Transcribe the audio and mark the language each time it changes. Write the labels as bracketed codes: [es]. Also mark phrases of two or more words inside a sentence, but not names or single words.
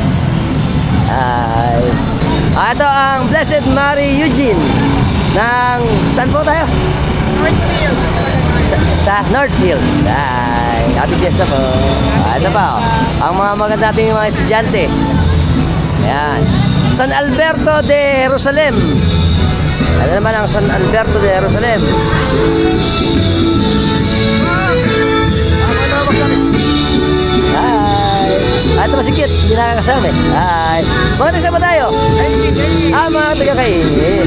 [tl] Ay. Ito ang Blessed Mary Eugene ng saan po tayo? Northfields. Sa Northfields. Ay, [en] happy fiesta [tl] po. Ito pa oh. Ang mga maganda nating mga estudyante. Ayan. San Alberto de Jerusalem. Ano naman ang San Alberto de Jerusalem? Hi! Ito masikit, hindi nakakasama eh. Hi! Mga taga ba tayo? Mga taga-kaingin.